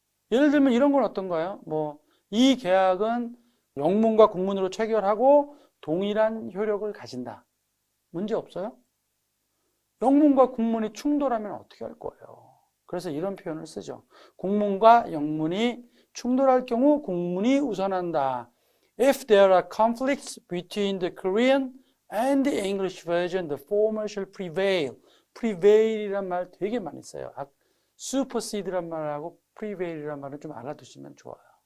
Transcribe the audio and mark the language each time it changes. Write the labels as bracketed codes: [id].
[ko] 예를 들면 이런 건 어떤가요? 뭐 이 계약은 영문과 국문으로 체결하고 동일한 효력을 가진다. 문제 없어요? 영문과 국문이 충돌하면 어떻게 할 거예요? 그래서 이런 표현을 쓰죠. 국문과 영문이 충돌할 경우 국문이 우선한다. [en] If there are conflicts between the Korean and the English version, the former shall prevail. [ko] prevail이란 말 되게 많이 써요. supersede란 말하고 prevail이란 말은 좀 알아두시면 좋아요.